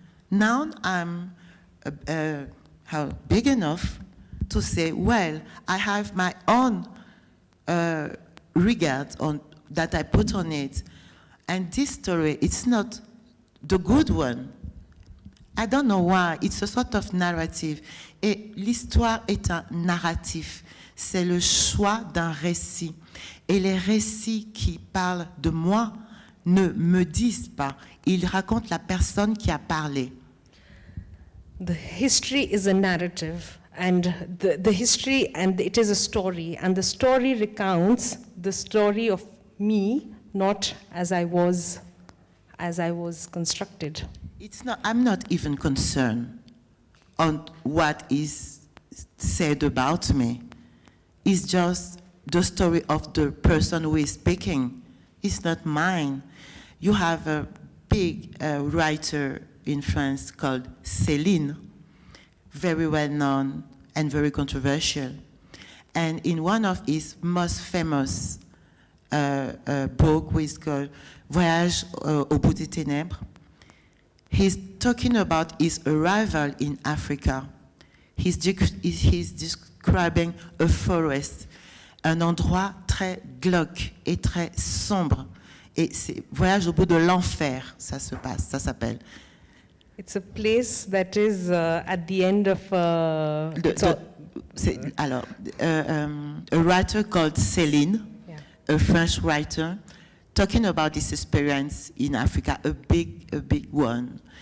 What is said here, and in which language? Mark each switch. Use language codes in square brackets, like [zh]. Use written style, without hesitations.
[en] Now I'm big enough to say, well, I have my own regard on that I put on it. And this story, it's not the good one. I don't know why. It's a sort of narrative. [fr] Et l'histoire est un narratif. C'est le choix d'un récit. Et les récits qui parlent de moi ne me disent pas. Ils racontent la personne qui a parlé. [en] The history is a narrative, and the history, and it is a story, and the story recounts the story of me, not as I was constructed. I'm not even concerned on what is said about me. It's just the story of the person who is speaking. It's not mine. You have a big writer in France called Céline, very well known and very controversial. And in one of his most famous book, which is called Voyage au bout des ténèbres, he's talking about his arrival in Africa. He's describing a forest, [fr] un endroit très glauque et très sombre. Et c'est Voyage au bout de l'enfer, ça s'appelle. [en] It's a place that is at the end of... a writer called Céline, yeah, a French writer, talking about this experience in Africa, a big one.